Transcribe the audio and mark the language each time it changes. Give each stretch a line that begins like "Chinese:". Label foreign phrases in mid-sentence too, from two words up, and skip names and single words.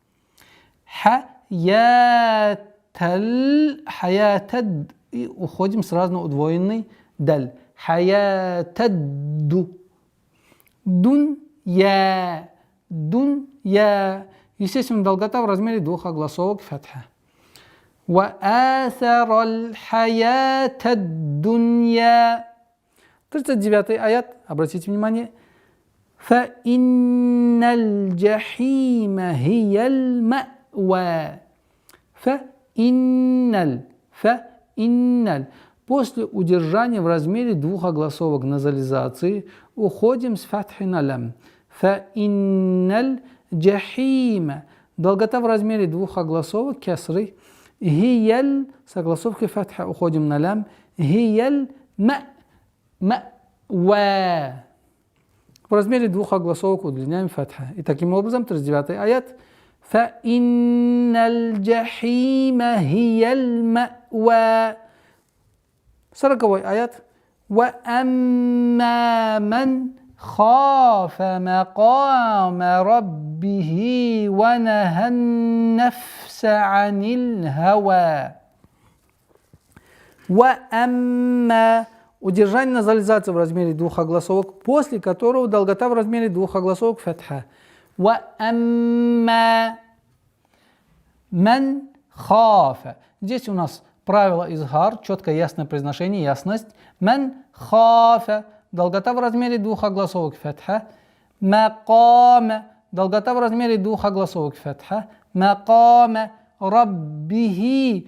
Arabic: Хаяталь.
Russian: И уходим сразу на удвоенный даль.
Arabic: الْحَيَاةَ الدُّ. دُنْيَا. Дунья.
Russian: Естественно, долгота в размере двух огласовок фатха.
Arabic: وَآثَرَ الْحَيَاةَ الدُّنْيَا.
Russian: 39-й аят. Обратите внимание.
Arabic: فَإِنَّ الْجَحِيمَ هِيَ الْمَأْوَى. فَإِنَّ.
Russian: После удержания в размере двух огласовок назализации уходим с фатхи на лям.
Arabic: فَإِنَّ الْجَحِيمَ.
Russian: Долгота в размере двух огласовок кесры. Хияль с огласовкой фатха уходим на лям.
Arabic: هِيَ الْمَ.
Russian: В размере двух огласовок удлиняем фатха. И таким образом 39-й аят.
Arabic: فَإِنَّ الْجَحِيمَ هِيَ الْمَأْوَى.
Russian: 40-й аят.
Arabic: وَأَمَّا مَنْ خَافَ مَقَامَ رَبِّهِ وَنَهَى النَّفْسَ عَنِ الْهَوَى. وَأَمَّا.
Russian: Удержание назализации в размере двух огласовок, после которого долгота в размере двух огласовок фатха.
Arabic: وَأَمَّا مَنْ خَافَ.
Russian: Здесь у нас правило изгар, четкое ясное произношение, ясность.
Arabic: مَنْ خَافَ.
Russian: Долгота в размере двух огласовок фатха.
Arabic: Макама.
Russian: Долгота в размере двух огласовок фатха.
Arabic: مَقَامَ رَبِّهِ.